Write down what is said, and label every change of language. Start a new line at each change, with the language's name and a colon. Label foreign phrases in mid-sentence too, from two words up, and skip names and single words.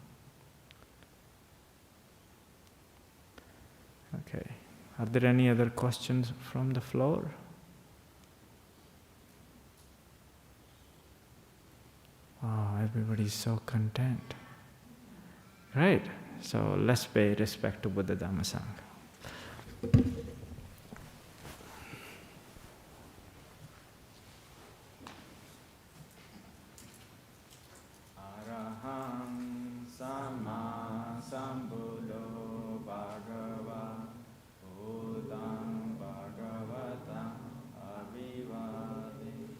English: Okay. Are there any other questions from the floor? Oh, everybody's so content. Right. So let's pay respect to Buddha Dhamma Sangha.
Pali: Araham Sama Sambuddho Bhagava Buddham Bhagavatam Abhivade